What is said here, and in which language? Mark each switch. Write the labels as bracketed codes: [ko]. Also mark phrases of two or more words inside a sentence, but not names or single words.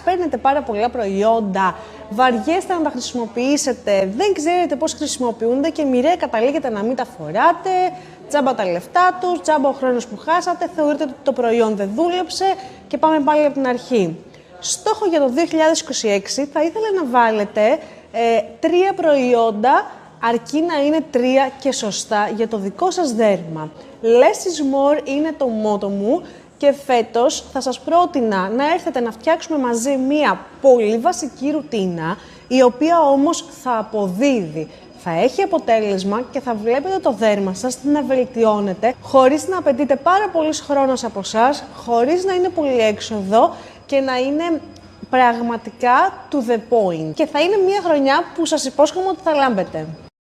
[el] Παίρνετε πάρα πολλά προϊόντα, βαριέστε να τα χρησιμοποιήσετε, δεν ξέρετε πώς χρησιμοποιούνται και μοιραία καταλήγετε να μην τα φοράτε, τζάμπα τα λεφτά τους, τζάμπα ο χρόνος που χάσατε, θεωρείτε ότι το προϊόν δεν δούλεψε και πάμε πάλι από την αρχή. Στόχο για το 2026 θα ήθελα να βάλετε 3 προϊόντα, αρκεί να είναι 3 και σωστά για το δικό σας δέρμα. [en] Less is more [el] είναι το μότο μου και φέτος θα σας πρότεινα να έρθετε να φτιάξουμε μαζί μία πολύ βασική ρουτίνα, η οποία όμως θα αποδίδει. Θα έχει αποτέλεσμα και θα βλέπετε το δέρμα σας να βελτιώνεται χωρίς να απαιτείται πάρα πολύς χρόνος από εσάς, χωρίς να είναι πολύ έξοδο και να είναι πραγματικά [en] to the point. [el] Και θα είναι μια χρονιά που σας υπόσχομαι ότι θα λάμπετε.